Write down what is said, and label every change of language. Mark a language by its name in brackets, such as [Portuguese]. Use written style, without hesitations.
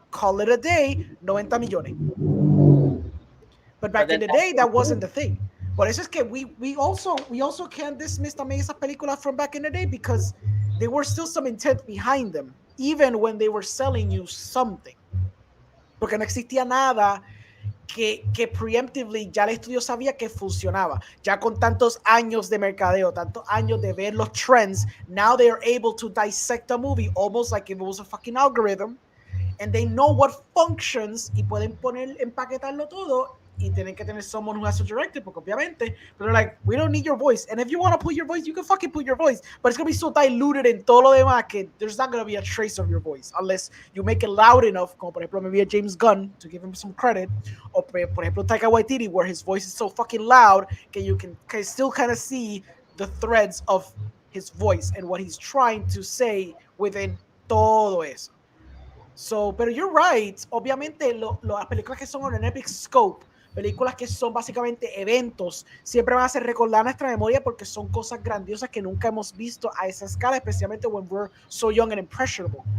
[English] call it a day, 90 millones. But back But in then the day, that wasn't the thing. [Spanish] Por eso es que [English] we also can't dismiss [Spanish] también esas películas [English] from back in the day because there were still some intent behind them, even when they were selling you something. [Spanish] Porque no existía nada que preemptively ya el estudio sabía que funcionaba. Ya con tantos años de mercadeo, tantos años de ver los trends, [English] now they are able to dissect a movie almost like if it was a fucking algorithm, and they know what functions [Spanish] y pueden empaquetarlo todo y tienen que tener [English] someone who has to direct it, [Spanish] porque obviamente, [English] but they're like, we don't need your voice, and if you want to put your voice, you can fucking put your voice, but it's going to be so diluted [Spanish] en todo lo demás [English] que there's not going to be a trace of your voice, unless you make it loud enough, [Spanish] como por ejemplo [English] maybe a James Gunn, to give him some credit, or [Spanish] por ejemplo [English] Taika Waititi, where his voice is so fucking loud that you can still kind of see the threads of his voice and what he's trying to say within [Spanish] todo eso. [English] So, [Spanish] pero [English] you're right. [Spanish] Obviamente, las películas que son [English] on an epic scope, [Spanish] películas que son básicamente eventos, siempre van a ser recordar nuestra memoria porque son cosas grandiosas que nunca hemos visto a esa escala, especialmente [English] when we're so young and impressionable.